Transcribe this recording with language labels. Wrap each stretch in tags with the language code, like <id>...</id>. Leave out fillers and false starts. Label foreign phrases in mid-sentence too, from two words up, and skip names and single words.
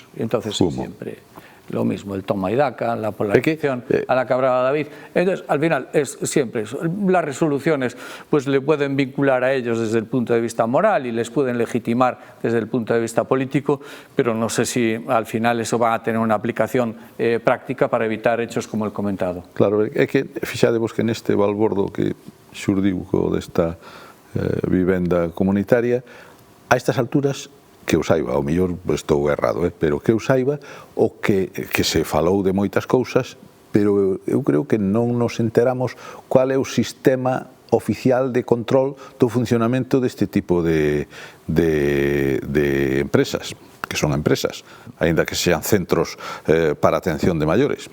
<es>Entonces siempre lo mismo, el toma y daca, la polarización a la que hablaba David. Entonces, al final, es siempre eso. Las resoluciones pues le pueden vincular a ellos desde el punto de vista moral y les pueden legitimar desde el punto de vista político, pero no sé si al final eso va a tener una aplicación práctica para evitar hechos como el comentado. Claro,</es> <gl>é que fixadevos que neste balbordo que xurdiu desta vivenda comunitaria, a estas alturas, que eu saiba, ao mellor estou errado, pero que eu saiba, o que se falou de moitas cousas, pero eu creo que non nos enteramos cual é o sistema oficial de control do funcionamento deste tipo de empresas, que son empresas, aínda que sean centros para atención de maiores.</gl>